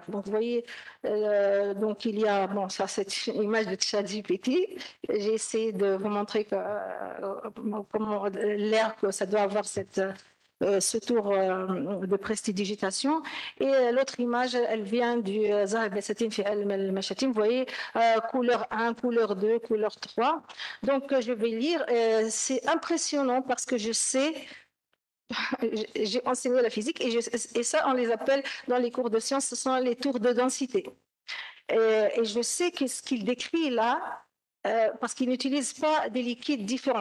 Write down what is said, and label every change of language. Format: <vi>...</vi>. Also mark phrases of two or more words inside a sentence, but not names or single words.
<fr>Donc vous voyez, donc il y a, bon ça c'est une image de ChatGPT. J'ai essayé de vous montrer comment l'air que ça doit avoir ce tour de prestidigitation. Et l'autre image, elle vient du Zahab Basatin fi al-Mashatim. Vous voyez, couleur 1, couleur 2, couleur 3. Donc, je vais lire. C'est impressionnant parce que je sais, j'ai enseigné la physique et ça, on les appelle dans les cours de sciences, ce sont les tours de densité. Et je sais que ce qu'il décrit là, parce qu'il n'utilise pas des liquides différents.</fr>